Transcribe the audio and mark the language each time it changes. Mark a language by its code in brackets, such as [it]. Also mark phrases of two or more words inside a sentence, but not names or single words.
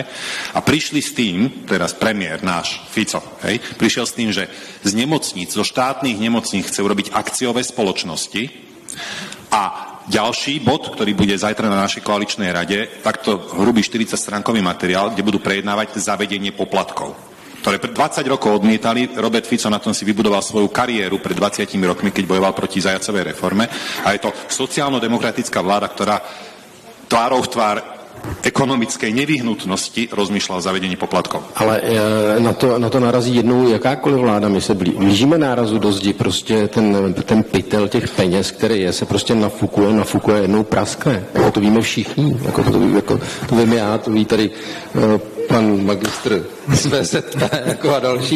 [sk] A prišli s tým, teraz premiér náš, Fico, prišiel s tým, že z nemocníc, zo štátnych nemocníc chce urobiť akciové spoločnosti a ďalší bod, ktorý bude zajtra na našej koaličnej rade, takto hrubý 40-stránkový materiál, kde budú prejednávať zavedenie poplatkov, ktoré pred 20 rokov odmietali. Robert Fico na tom si vybudoval svoju kariéru pred 20 rokmi, keď bojoval proti zajacovej reforme. A je to sociálno-demokratická vláda, ktorá tvárou v tvár ekonomické nevyhnutnosti rozmýšľa o zavedení poplatkov. [cs] Ale na to narazí jednou jakákoliv vláda. My se blížíme nárazu do zdi, prostě ten pytel těch peněz, který se prostě nafukuje, jednou praskne. To víme všichni. To vím já, to ví tady pan magistr z VZP a další.